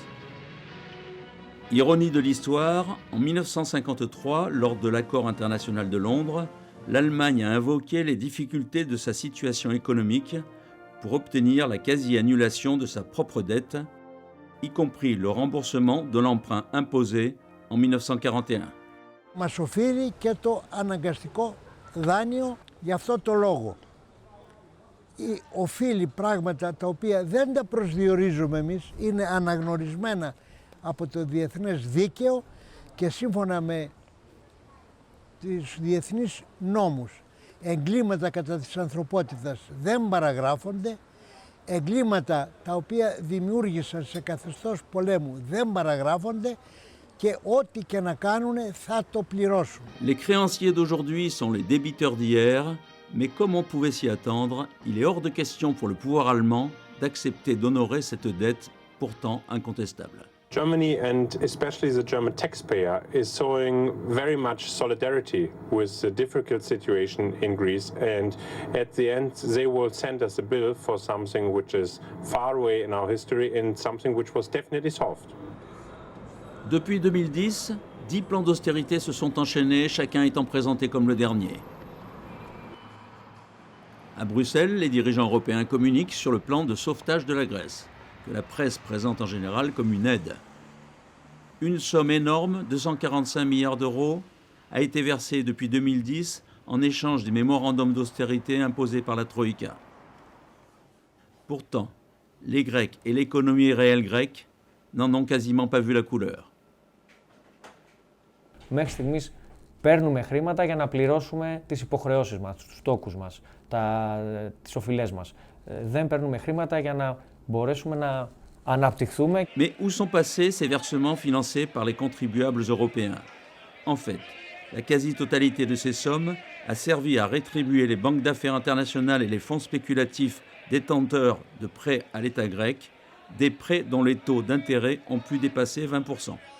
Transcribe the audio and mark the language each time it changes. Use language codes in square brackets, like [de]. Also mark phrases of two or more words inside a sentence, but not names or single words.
[fr] Ironie de l'histoire, en 1953, lors de l'accord international de Londres, l'Allemagne a invoqué les difficultés de sa situation économique pour obtenir la quasi-annulation de sa propre dette, y compris le remboursement de l'emprunt imposé en 1941. [el] Μας οφείλει και το αναγκαστικό δάνειο για αυτό το λόγο. Οφείλει πράγματα τα οποία δεν τα προσδιορίζουμε εμείς, είναι αναγνωρισμένα από το διεθνές δίκαιο και σύμφωνα με τις διεθνείς νόμους. εγκλήματα κατά της ανθρωπότητας δεν παραγράφονται, εγκλήματα τα οποία δημιούργησαν σε καθεστώς πολέμου δεν παραγράφονται και ό,τι και να κάνουν θα το πληρώσουν. [fr] Les créanciers d'aujourd'hui sont les débiteurs d'hier, mais comme on pouvait s'y attendre, il est hors de question pour le pouvoir allemand d'accepter d'honorer cette dette pourtant incontestable. [en] Germany, and especially the German taxpayer, is showing very much solidarity with the difficult situation in Greece, and at the end they will send us a bill for something which is far away in our history and something which was definitely solved. [fr] Depuis 2010, 10 plans d'austérité se sont enchaînés, chacun étant présenté comme le dernier. À Bruxelles, les dirigeants européens communiquent sur le plan de sauvetage de la Grèce, que la presse présente en général comme une aide. Une somme énorme, 245 milliards d'euros, a été versée depuis 2010 en échange des mémorandums d'austérité imposés par la Troïka. Pourtant, les Grecs et l'économie réelle grecque n'en ont quasiment pas vu la couleur. [el] Μέχρι στιγμής παίρνουμε χρήματα για να πληρώσουμε τις υποχρεώσεις μας, τους τόκους μας, τις οφειλές μας. Δεν παίρνουμε χρήματα για να μπορέσουμε να αναπτυχθούμε. [fr] Mais où sont passés ces versements financés par les contribuables européens? En fait, la quasi-totalité de ces sommes a servi à rétribuer les banques d'affaires internationales et les fonds spéculatifs détenteurs de prêts à l'État grec, des prêts dont les taux d'intérêt ont pu dépasser 20%.